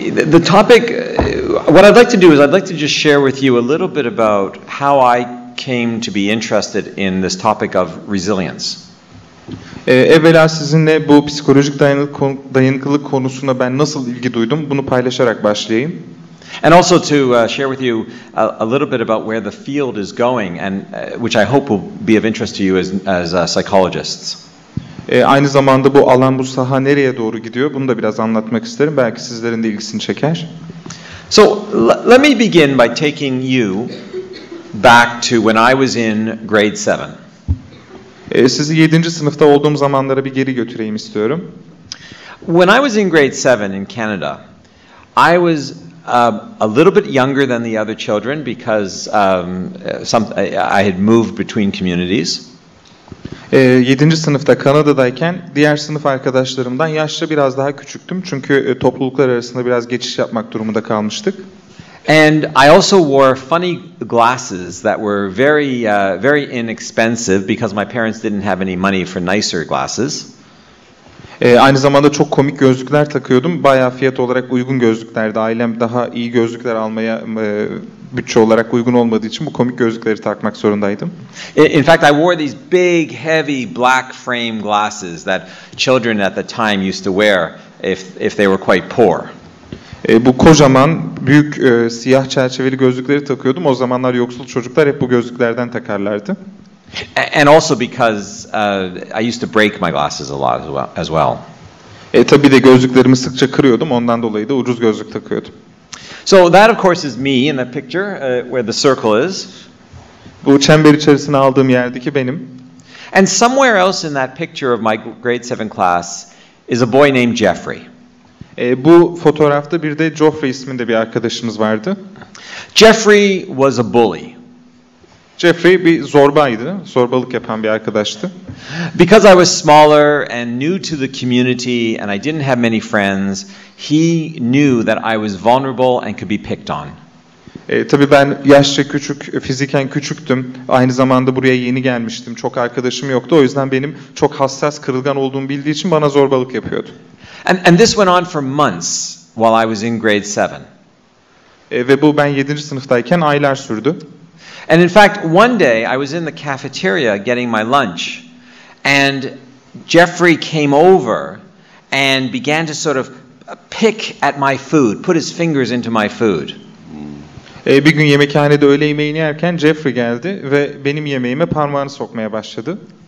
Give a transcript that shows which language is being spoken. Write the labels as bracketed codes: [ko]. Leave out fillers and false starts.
[en] The topic, what I'd like to do is I'd like to just share with you a little bit about how I came to be interested in this topic of resilience. [tr] Evvela sizinle bu psikolojik dayanıklılık konusuna ben nasıl ilgi duydum bunu paylaşarak başlayayım. [en] And also to share with you a little bit about where the field is going, and which I hope will be of interest to you as psychologists. [tr] Aynı zamanda bu alan, bu saha nereye doğru gidiyor? Bunu da biraz anlatmak isterim. Belki sizlerin de ilgisini çeker. [en] So let me begin by taking you back to when I was in grade 7. [tr] Sizi 7. sınıfta olduğum zamanlara bir geri götüreyim istiyorum. [en] When I was in grade 7 in Canada, I was a little bit younger than the other children because I had moved between communities. [tr] 7. sınıfta Kanada'dayken diğer sınıf arkadaşlarımdan yaşça biraz daha küçüktüm. Çünkü topluluklar arasında biraz geçiş yapmak durumunda kalmıştık. [en] And I also wore funny glasses that were very inexpensive because my parents didn't have any money for nicer glasses. [tr] Aynı zamanda çok komik gözlükler takıyordum. Bayağı fiyat olarak uygun gözlüklerdi. Ailem daha iyi gözlükler almaya bütçe olarak uygun olmadığı için bu komik gözlükleri takmak zorundaydım. [en] In fact, I wore these big, heavy black frame glasses that children at the time used to wear if they were quite poor. [tr] Bu kocaman, büyük siyah çerçeveli gözlükleri takıyordum. O zamanlar yoksul çocuklar hep bu gözlüklerden takarlardı. [en] And also because I used to break my glasses a lot as well. [tr] Tabii de gözlüklerimi sıkça kırıyordum. Ondan dolayı da ucuz gözlük takıyordum. [en] So that of course is me in the picture where the circle is. [tr] Bu çember içerisine aldığım yerdeki benim. [en] And somewhere else in that picture of my grade 7 class is a boy named Jeffrey. [tr] Bu fotoğrafta bir de Geoffrey isminde bir arkadaşımız vardı. [en] Jeffrey was a bully. [tr] Jeffrey bir zorbaydı, zorbalık yapan bir arkadaştı. [en] Because I was smaller and new to the community and I didn't have many friends, he knew that I was vulnerable and could be picked on. [tr] Tabii ben yaşça küçük, fiziken küçüktüm. Aynı zamanda buraya yeni gelmiştim. Çok arkadaşım yoktu. O yüzden benim çok hassas, kırılgan olduğumu bildiği için bana zorbalık yapıyordu. [en] And this went on for months while I was in grade 7. [tr] Ve bu ben 7. sınıftayken aylar sürdü. [en] And in fact, one day I was in the cafeteria getting my lunch, and Jeffrey came over and began to sort of pick at my food, put his fingers into my food. [tr] Bir gün yemekhanede öğle yemeğini yerken Jeffrey geldi ve benim yemeğime parmağını sokmaya başladı.